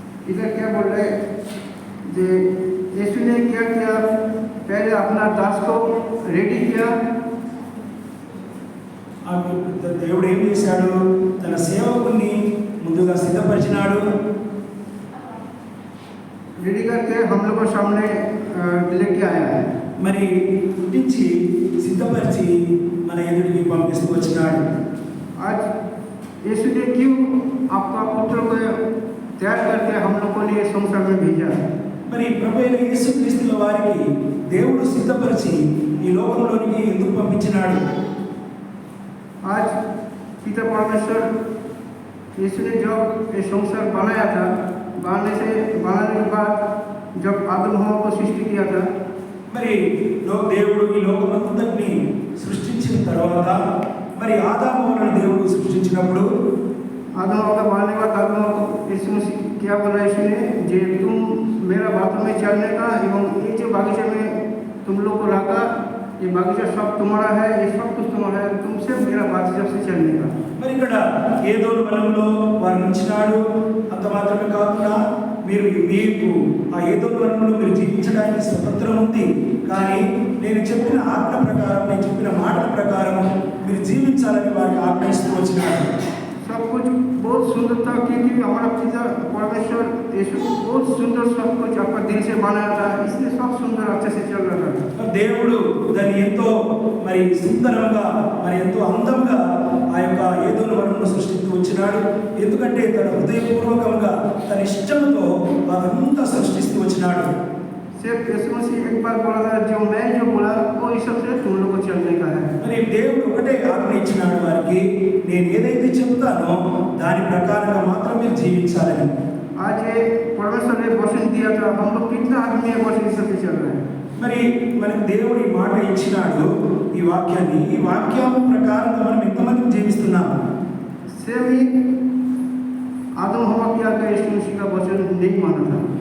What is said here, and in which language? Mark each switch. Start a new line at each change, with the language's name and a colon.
Hindi: इधर क्या बोल रहे हैं जे यीशु ने क्या किया, पहले अपना दास को रेडी किया.
Telugu: దేవుడు ఏం చేశాడు, తన సేవకుని ముందుగా సిద్ధపరిచినాడు.
Hindi: रेडी करके हम लोग को सामने लेके आया है.
Telugu: మరి పుట్టించి సిద్ధపరిచి మన ఎదుటికి పంపిస్తూ వచ్చినాడు.
Hindi: आज यीशु ने क्यों आपका पुत्र को तैयार करके हम लोग को लिए संसार में भेजा.
Telugu: మరి ప్రభువైన యేసుక్రీస్తుల వారికి దేవుడు సిద్ధపరిచి ఈ లోకంలోనికి ఎందుకు పంపించినాడు?
Hindi: आज पिता परमेश्वर यीशु ने जब ये संसार बनाया था, बनाने के बाद जब आदम हवा को सृष्टि किया था,
Telugu: మరి దేవుడు ఈ లోకమంతటిని సృష్టించిన తర్వాత మరి ఆదాము వలన దేవుడు సృష్టించినప్పుడు
Hindi: आदम हवा का बनाने के बाद आदम हवा को यीशु मसीह क्या बोला यीशु ने, जे तुम मेरा बातों में चलने का एवं ये जो बगीचे में तुम लोग को रखा ये बगीचा सब तुम्हारा है, ये सब कुछ तुम्हारा है, तुमसे मेरा बातचीत से चलने का।
Telugu: మరి ఇక్కడ ఏదో వనంలో వారిని ఉంచినాడు. అంత మాత్రమే కాకుండా మీకు ఆ ఏదో వనంలో మీరు జీవించడానికి స్వతంత్రం ఉంది. కానీ నేను చెప్పిన ఆజ్ఞ ప్రకారం, నేను చెప్పిన మాటల ప్రకారం మీరు జీవించాలని వారికి ఆజ్ఞాయిస్తూ వచ్చినాడు.
Hindi: सब कुछ बहुत सुंदर था, क्योंकि हमारा पिता परमेश्वर यीशु बहुत सुंदर सब कुछ आपका दिल से बनाया था, इसलिए सब सुंदर अच्छे से चल रहा था।
Telugu: దేవుడు దాన్ని ఎంతో మరి సుందరంగా, మరి ఎంతో అందంగా ఆ యొక్క ఏదోను వనమును సృష్టిస్తూ వచ్చినాడు. ఎందుకంటే తన హృదయపూర్వకంగా తన ఇష్టంతో అదంతా సృష్టిస్తూ వచ్చినాడు.
Hindi: सिर्फ यीशु मसीह एक बार बोला था, जो मैं जो बोला वो इस सबसे तुम लोग को चलने का है।
Telugu: మరి దేవుడు ఒకటే ఆజ్ఞ ఇచ్చినాడు వారికి, నేను ఏదైతే చెప్తానో దాని ప్రకారంగా మాత్రమే జీవించాలని.
Hindi: आज ये परमेश्वर ने वचन दिया था, हम लोग कितना आदमी वचन सबसे चल रहे हैं।
Telugu: మరి మనకు దేవుడు ఈ మాట ఇచ్చినాడు, ఈ వాక్యాన్ని, ఈ వాక్యం ప్రకారంగా మనం ఎంతమంది జీవిస్తున్నాం?
Hindi: सेम ही आदम हवा क्या का यीशु मसीह का वचन नहीं माना था।